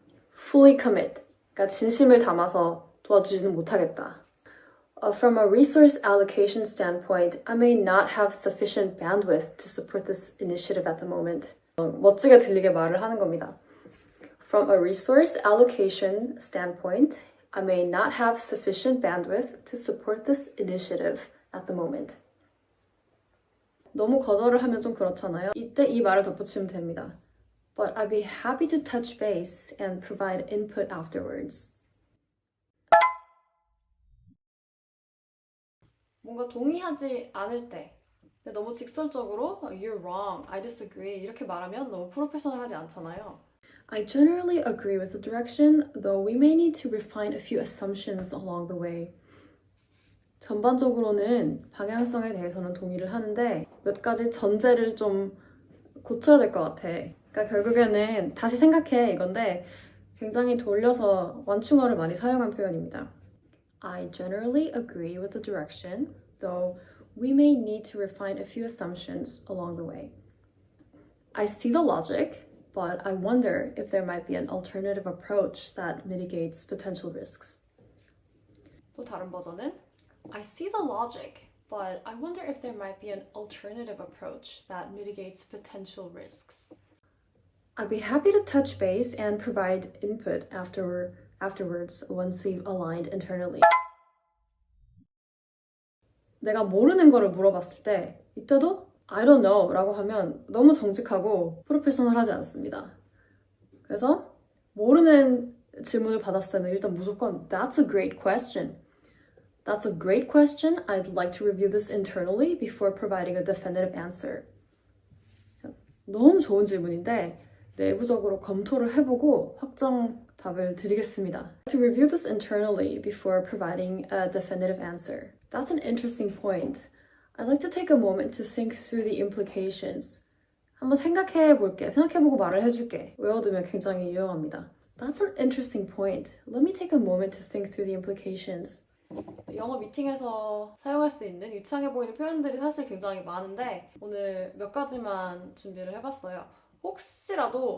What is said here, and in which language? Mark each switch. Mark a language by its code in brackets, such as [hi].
[en] Fully commit. [ko] 그러니까 진심을 담아서 도와주지는 못하겠다. [en] From a resource allocation standpoint, I may not have sufficient bandwidth to support this initiative at the moment. [ko] 멋지게 들리게 말을 하는 겁니다. [en] From a resource allocation standpoint, I may not have sufficient bandwidth to support this initiative at the moment. [ko] 너무 거절을 하면 좀 그렇잖아요. 이때 이 말을 덧붙이면 됩니다. [en] But I'd be happy to touch base and provide input afterwards. [ko] 뭔가 동의하지 않을 때 근데 너무 직설적으로 [en] You're wrong, I disagree [ko] 이렇게 말하면 너무 프로페셔널하지 않잖아요. [en] I generally agree with the direction, though we may need to refine a few assumptions along the way. [ko] 전반적으로는 방향성에 대해서는 동의를 하는데 몇 가지 전제를 좀 고쳐야 될 것 같아. 그러니까 결국에는 다시 생각해 이건데 굉장히 돌려서 완충어를 많이 사용한 표현입니다. [en] I generally agree with the direction, though we may need to refine a few assumptions along the way. I see the logic, but I wonder if there might be an alternative approach that mitigates potential risks. [ko] 또 다른 버전은 [en] I see the logic, but I wonder if there might be an alternative approach that mitigates potential risks. I'd be happy to touch base and provide input afterwards once we've aligned internally. [ko] 내가 모르는 거를 물어봤을 때 이때도 [en] I don't know [ko] 라고 하면 너무 정직하고 프로페셔널하지 않습니다. 그래서 모르는 질문을 받았을 때는 일단 무조건 [en] That's a great question. That's a great question. I'd like to review this internally before providing a definitive answer. [ko] 너무 좋은 질문인데 내부적으로 검토를 해보고 확정 답을 드리겠습니다. [en] To review this internally before providing a definitive answer. That's an interesting point. I'd like to take a moment to think through the implications. [ko] 한번 생각해볼게. 생각해보고 말을 해줄게. 외워두면 굉장히 유용합니다. [en] That's an interesting point. Let me take a moment to think through the implications. [ko] 영어 미팅에서 사용할 수 있는 유창해 보이는 표현들이 사실 굉장히 많은데 오늘 몇 가지만 준비를 해봤어요. 혹시라도 도움이 되셨으면 저에게 말씀을 해주시면 감사하겠습니다.